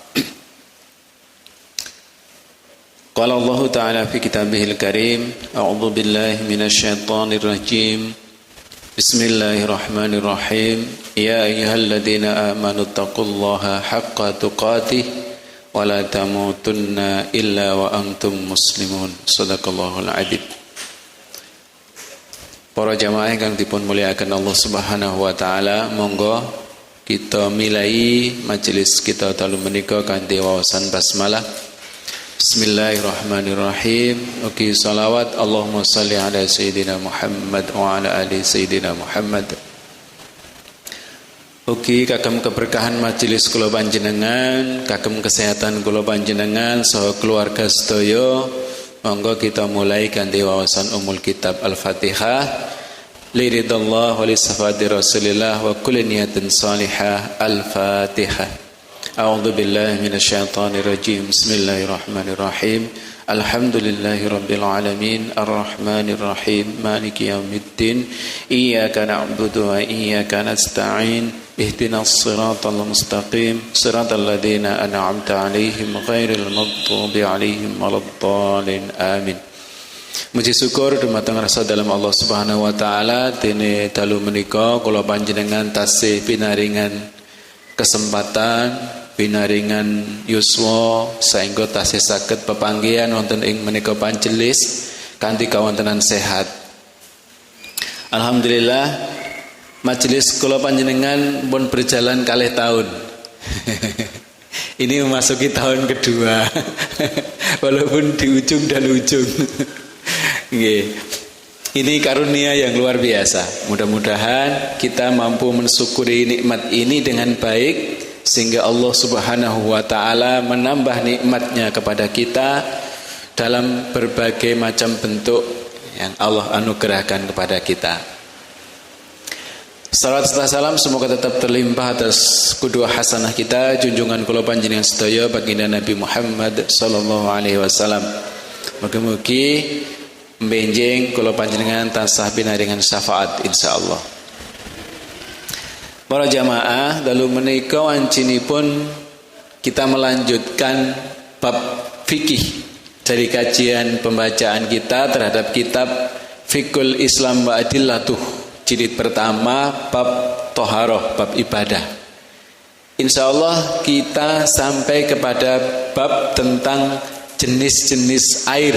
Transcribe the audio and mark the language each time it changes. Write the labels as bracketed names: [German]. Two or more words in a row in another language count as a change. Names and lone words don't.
[Arabic] قال الله تعالى في كتابه الكريم أعوذ بالله من الشيطان الرجيم. بسم الله الرحمن الرحيم يا أيها الذين آمنوا اتقوا الله حق تقاته ولا تموتن إلا وأنتم مسلمون. صدق الله العظيم. [Javanese] Para jamaah ingkang dipun mulyakaken Allah [Arabic] سبحانه وتعالى, [Javanese] monggo kita milai majelis kita dalu menika kanthi wawasan basmalah. [Arabic] بسم الله الرحمن الرحيم. [Javanese] Ugi salawat [Arabic] اللهم صل على سيدنا محمد وعلى آل سيدنا محمد. [Javanese] Ugi kagem keberkahan majelis kula panjenengan, kagem kesehatan kula panjenengan saha keluarga sedaya, monggo kita mulai kanthi wawasan [Arabic] أم الكتاب [Javanese] Al-Fatihah. [Arabic] لرضا الله ولشفاعة رسول الله وكل نية صالحة. Al-Fatihah. أعوذ بالله من الشيطان الرجيم بسم الله الرحمن الرحيم. الحمد لله رب العالمين الرحمن الرحيم مالك يوم الدين إياك نعبد وإياك نستعين اهدنا الصراط المستقيم صراط الذين أنعمت عليهم غير المغضوب عليهم ولا الضالين آمين. [Javanese] Muji syukur dumateng rasa dalam Allah [Arabic] سبحانه وتعالى [Javanese] dene dalu menika kula panjenengan tasih pinaringan kesempatan, pinaringan yuswa saengga tasih saged pepanggihan wonten ing menika panjelis kanthi kawontenan sehat. Alhamdulillah majelis kula panjenengan pun berjalan kalih tahun. [Indonesian] Ini memasuki tahun kedua. Walaupun di ujung dan ujung. [Javanese] Nggih. [Indonesian] Ini karunia yang luar biasa. Mudah-mudahan kita mampu mensyukuri nikmat ini dengan baik, sehingga Allah [Arabic] سبحانه وتعالى [Indonesian] menambah nikmatnya kepada kita dalam berbagai macam bentuk yang Allah anugerahkan kepada kita. Salawat serta salam semoga tetap terlimpah atas [Arabic] قدوة حسنة [Indonesian] kita, [Javanese] junjungan kula panjenengan sedaya baginda Nabi Muhammad [Arabic] صلى الله عليه وسلم. [Javanese] Mugi-mugi benjing kula panjenengan tansah pinaringan syafaat insyaallah. [Indonesian] Para jamaah, [Javanese] dalu menika wancinipun [Indonesian] kita melanjutkan bab fikih dari kajian pembacaan kita terhadap kitab Fiqhul Islam wa Adillatuh, jilid pertama bab thaharah, bab ibadah. Insyaallah kita sampai kepada bab tentang jenis-jenis air.